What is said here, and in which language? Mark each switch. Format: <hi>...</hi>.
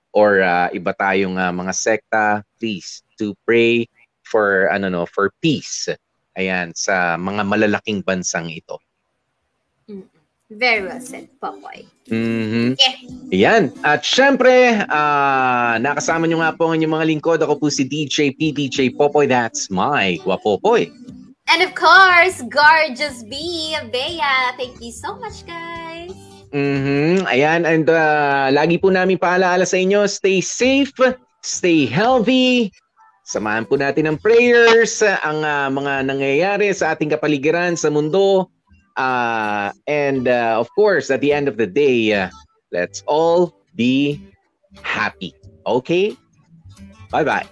<en>or</en> <tl>iba tayong mga sekta,</tl> <en>please to pray for for peace.</en> <tl>Ayan, sa mga malalaking bansang ito.</tl> <en>Very well said, Popoy. Okay. Ayan.</en> <tl>At syempre, nakasama nyo nga po ang inyong mga lingkod. Ako po si DJ P. DJ Popoy.</tl> <en>That's my Guapopoy. And of course, Gorgeous B. Bea. Thank you so much, guys.</en> <tl>Ayan. And lagi po namin paalaala sa inyo,</tl> <en>stay safe, stay healthy.</en> <tl>Samahan po natin ng prayers, ang mga nangyayari sa ating kapaligiran sa mundo.</tl> <en>And of course, at the end of the day, let's all be happy. Okay? Bye-bye.</en>